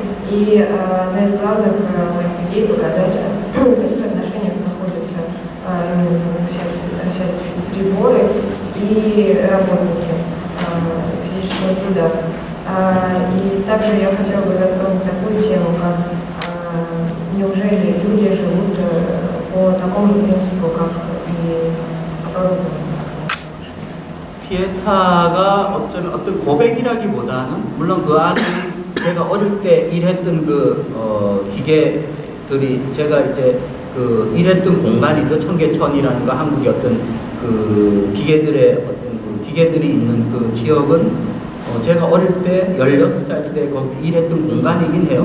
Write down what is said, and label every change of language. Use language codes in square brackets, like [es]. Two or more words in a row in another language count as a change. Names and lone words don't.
[ru] И одна из главных моих идей — показать, в каких отношениях находятся всякие приборы и работники физического труда. И также я хотела бы затронуть такую тему, как неужели люди живут по такому же принципу, как и оборудование. [ko] 피에타가 어쩌면 어떤 고백이라기보다는 물론 그 안에 제가 어릴 때 일했던 그 기계들이 제가 이제 그 일했던 공간이죠. 청계천이라는 한국의 어떤 그 기계들의 어떤 그 기계들이 있는 그 지역은 제가 어릴 때 16살 때 거기서 일했던 공간이긴 해요.